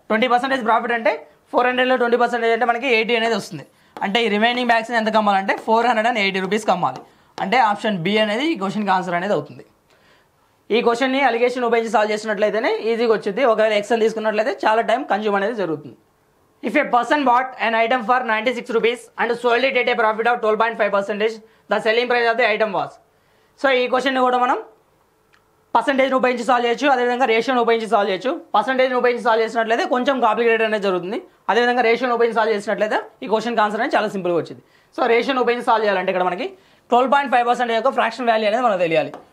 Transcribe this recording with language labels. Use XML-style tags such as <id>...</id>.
<te>20% profit అంటే 400లో 20% అంటే మనకి 80 అనేది వస్తుంది. అంటే ఈ రిమైనింగ్ బ్యాగ్స్ని ఎంత కమ్మాలంటే 480 రూపీస్ కమ్మాలి. అంటే ఆప్షన్ బి అనేది ఈ క్వశ్చన్కి ఆన్సర్ అనేది అవుతుంది. ఈ క్వశ్చన్ని అలిగేషన్ ఉపయోగించి సాల్వ్ చేసినట్లయితేనే ఈజీగా వచ్చింది. ఒకవేళ ఎక్సెల్ తీసుకున్నట్లయితే చాలా టైం కన్జ్యూమ్ అనేది జరుగుతుంది.</te> <en>If a person bought an item for 96 rupees and sold it at a profit of 12.5%, the selling price of the item was.</en> <te>So ఈ క్వశ్చన్ని కూడా మనం పర్సంటేజ్ని ఉపయోగించి సాల్వ్ చేయొచ్చు, అదేవిధంగా రేషియోని ఉపయోగించి సాల్వ్ చేయొచ్చు. పర్సంటేజ్ని ఉపయోగించి సాల్వ్ చేసినట్లయితే కొంచెం కాంప్లికేటెడ్ అనేది జరుగుతుంది. అదేవిధంగా రేషియోని ఉపయోగించి సాల్వ్ చేసినట్లయితే ఈ క్వశ్చన్కి ఆన్సర్ అనేది చాలా సింపుల్గా వచ్చింది. సో రేషియోని ఉపయోగించి సాల్వ్ చేయాలంటే ఇక్కడ మనకి 12.5% యొక్క ఫ్రాక్షన్ వాల్యూ అనేది మనకు తెలియాలి.</te>